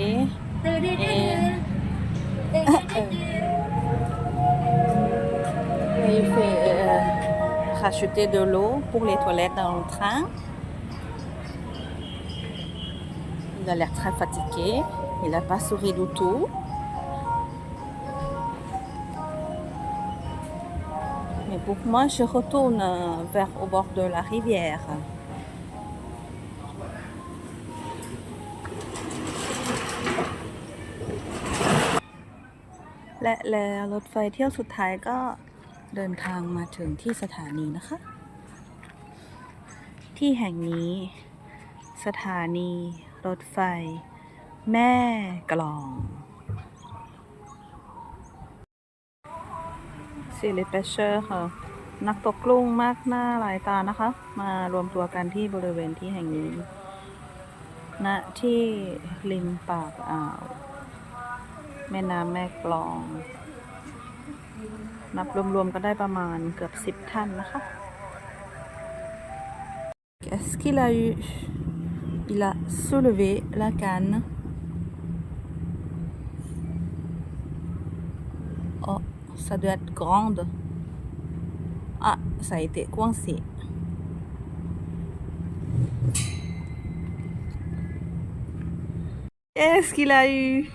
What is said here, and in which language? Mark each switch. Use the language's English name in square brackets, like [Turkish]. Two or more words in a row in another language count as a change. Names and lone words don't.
[French] Et il fait racheter de l'eau pour les toilettes dans le train. Il a l'air très fatigué. Il n'a pas souri du tout. Mais pour moi, je retourne vers au bord de la rivière. [Thai] และรถไฟเที่ยวสุดท้ายก็เดินทางมาถึงที่สถานีนะคะ ที่แห่งนี้สถานีรถไฟแม่กลอง [French] C'est les pêcheurs [Thai] นักตกกุ้งมากหน้าหลายตานะคะ มารวมตัวกันที่บริเวณที่แห่งนี้ ณ ที่ริมปากอ่าวแม่น้ำแม่กลอง นับรวมๆก็ได้ประมาณเกือบ10 ท่านนะคะ [French] Qu'est-ce qu'il a eu? Il a soulevé la canne. Oh, ça doit être grande. Ah, ça a été coincé. Qu'est-ce qu'il a eu?